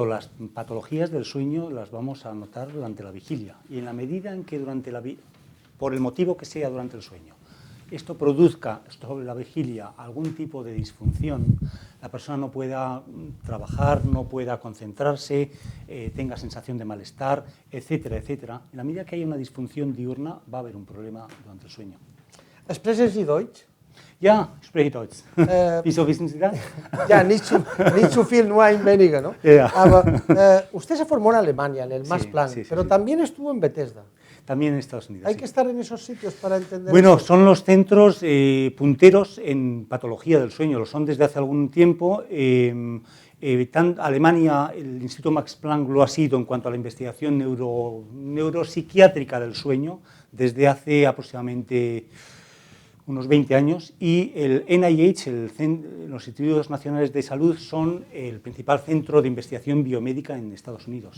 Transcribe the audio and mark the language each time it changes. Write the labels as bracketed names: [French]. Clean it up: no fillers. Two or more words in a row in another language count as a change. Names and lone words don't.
[Spanish] Las patologías del sueño las vamos a notar durante la vigilia, y en la medida en que por el motivo que sea durante el sueño, esto produzca sobre la vigilia algún tipo de disfunción, la persona no pueda trabajar, no pueda concentrarse, tenga sensación de malestar, etcétera, etcétera. En la medida que haya una disfunción diurna, va a haber un problema durante el sueño. [German] ¿Sprechen Sie Deutsch? Ja, spreche Deutsch. Wieso wissen Sie das? Ja, nicht zu viel, nur ein weniger, ¿no? [English] Yeah. [German] Aber, [Spanish] usted se formó en Alemania, en el Max Planck, sí, pero también estuvo en Bethesda. También en Estados Unidos. Hay que estar en esos sitios para entender. Bueno, eso. son los centros punteros en patología del sueño, lo son desde hace algún tiempo. Alemania, el Instituto Max Planck lo ha sido en cuanto a la investigación neuropsiquiátrica del sueño desde hace aproximadamente unos 20 años, y el NIH, los Institutos Nacionales de Salud, son el principal centro de investigación biomédica en Estados Unidos.